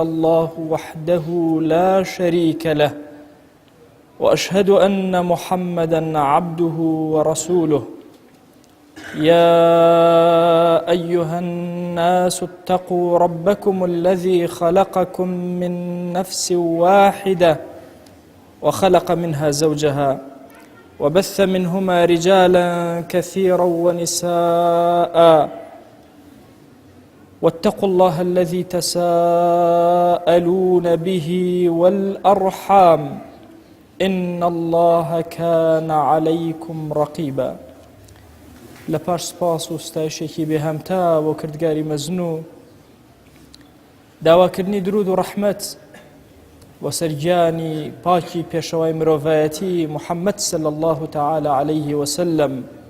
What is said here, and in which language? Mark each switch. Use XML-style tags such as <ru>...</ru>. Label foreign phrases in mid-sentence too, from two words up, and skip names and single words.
<ar>الله وحده لا شريك له وأشهد أن محمدًا عبده ورسوله يا أيها الناس اتقوا ربكم الذي خلقكم من نفس واحدة وخلق منها زوجها وبث منهما رجالا كثيرا ونساء واتقوا الله الذي تساءلون به والأرحام إن الله كان عليكم رقيبا.</ar> <ckb>لپاش سپاس و ستایشێکی بێهەمتا بۆ کردگاری مەزنوو، داواکردنی درود و ڕەحمەت بۆ سەرگیانی پاکی پێشەوای مرۆڤایەتی محەممەد</ckb> <ar>صلی الله تعالی عليه وسلم.</ar>